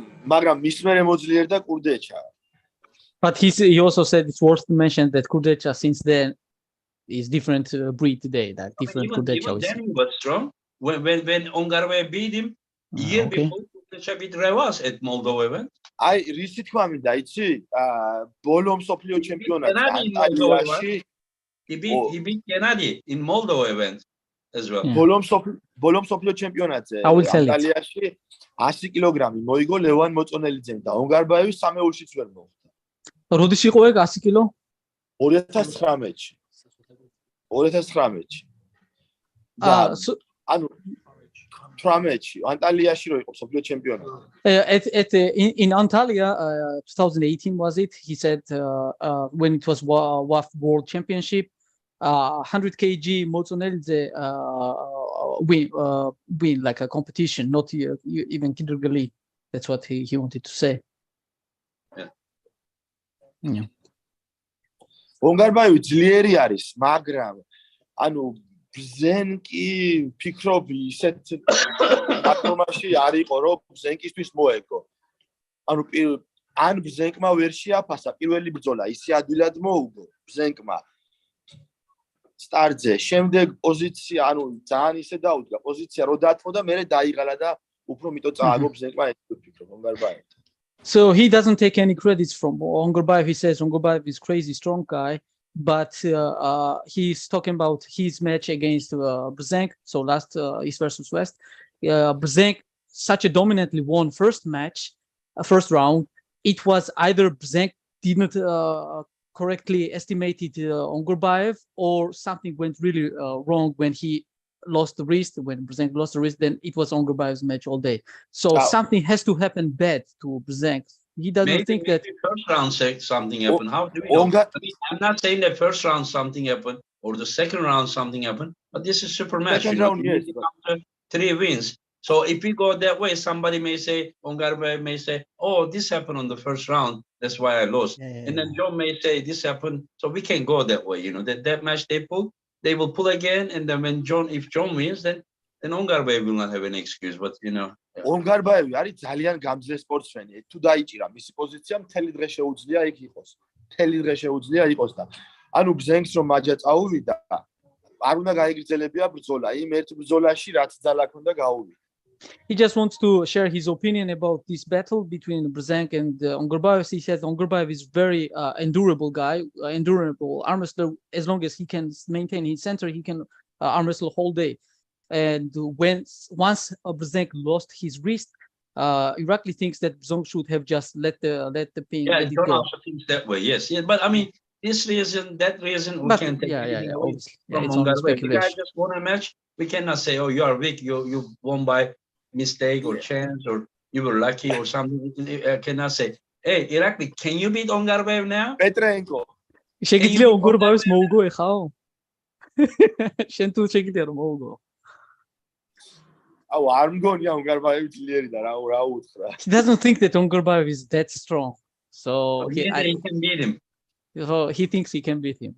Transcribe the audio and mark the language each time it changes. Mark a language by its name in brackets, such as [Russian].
[Georgian] მაგრამ მის მერე მოძლიერდა კურდეჩა. [English] But he also said it's worth to mention that Kurdecha since then is different breed today, like different Kurdecha. Even then he was strong. When Ungarbayev beat him, year before Kurdecha beat Revas at Moldova event. [Georgian] აი, რისი თქმა მინდა, იცი? ბოლო მსოფლიო ჩემპიონატზე ანტალიაში [English] He beat Gennady in Moldova event as well. [Georgian] ბოლო მსოფლიო ჩემპიონატზე [English] I will tell it. [Georgian] ანტალიაში 100 კილოგრამი მოიგო ლევან მოწონელიძემ და უნგარბაევი სამეულშიც ვერ მოხვდა. როდის იყო ეგ 100 კილო? 2019-ში. 2019-ში. ანუ 18-ში ანტალიაში რო იყო მსოფლიო ჩემპიონატი. [English] In Antalya 2018 was it? He said when it was WAF World Championship 100 kg Mozzonelze win like a competition, not even Kindergali. That's what he wanted to say. Yeah. [Georgian] უნგარბაევი ძლიერი არის, მაგრამ ანუ ბზენკი ფიქრობ ისეთ პლატფორმაში არ იყო, რომ ბზენკისთვის მოეგო. ანუ ან ბზენკმა ვერ შეაფასა პირველი ბრძოლა, ისე ადვილად მოუგო ბზენკმა. სტარტზე, შემდეგ პოზიცია, ანუ ძალიან ისე დაუდგა, პოზიცია რო დათმო და მერე დაიღალა და უფრო მიტო წააგო ბზენკმა ეს ვფიქრობ უნგარბაევი. [English] So he doesn't take any credits from Ungarbayev. He says Ungarbayev is crazy strong guy, but he's talking about his match against Brzęk. So last East versus West, Brzęk such a dominantly won first round. It was either Brzęk didn't correctly estimated Ungarbayev, or something went really wrong when he lost the wrist. When Brzęk lost the wrist, then it was Ungarbayev's match all day. So something has to happen bad to Brzęk. He doesn't think that first round something happened. How do we know? I'm not saying that first round something happened or the second round something happened, but this is super match. Second round, yes. After 3 wins. So if we go that way, somebody may say, Ungarbayev may say, oh, this happened on the first round, that's why I lost. And then John may say this happened. So we can go that way, you know, that match they will pull again, and then if John wins, then Ungarbayev will not have an excuse, but you know. [Georgian] უნგარბაევი არის ძალიან გამძლე სპორტსმენი. თუ დაიჭირა მისი პოზიცია, მთელი დღე შეუძლია იქ იყოს. მთელი დღე შეუძლია იყოს და ანუ ბზენკს რომ მაჯა წაუვიდა, არ უნდა გაიგრძელებია ბრძოლა. იმ ერთ ბრძოლაში რაც ძალა ქონდა გაუვიდა. [English] He just wants to share his opinion about this battle between Brzęk and Ungarbayev. He says Ungarbayev is very endurable guy, endurable arm wrestler. As long as he can maintain his center, he can arm wrestle whole day. And once Brzęk lost his wrist, Irakli thinks that Brzęk should have just let the pain. Yeah, John also thinks that way. Yes, but I mean, this reason, that reason, we can take obviously. From Ungarbayev. The guy just won a match. We cannot say, oh, you are weak. You won by mistake or chance, or you were lucky or something. I cannot say, hey, Irakli, can you beat Ungarbayev now? [Georgian] პეტრენკო. შეგიძლია Ungarbayevs მოუგო ეხაო? შენ თუ შეგიძლია რომ მოუგო. [English] He doesn't think that Ungurbayev is that strong. So He can beat him. so he thinks he can beat him.